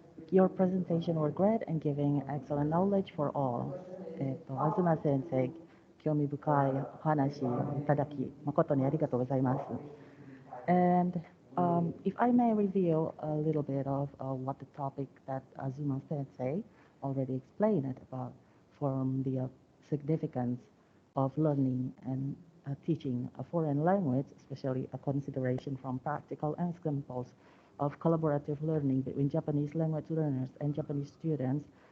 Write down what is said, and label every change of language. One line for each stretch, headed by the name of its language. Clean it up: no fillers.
English: Your presentation were great and giving excellent knowledge for all.
Japanese: 東先生、興味深いお話をいただき、誠にありがとうございます。
English: And if I may reveal a little bit of what the topic that Azuma Sensei already explained about from the significance of learning and teaching a foreign language, especially a consideration from practical examples of collaborative learning between Japanese language learners and Japanese students.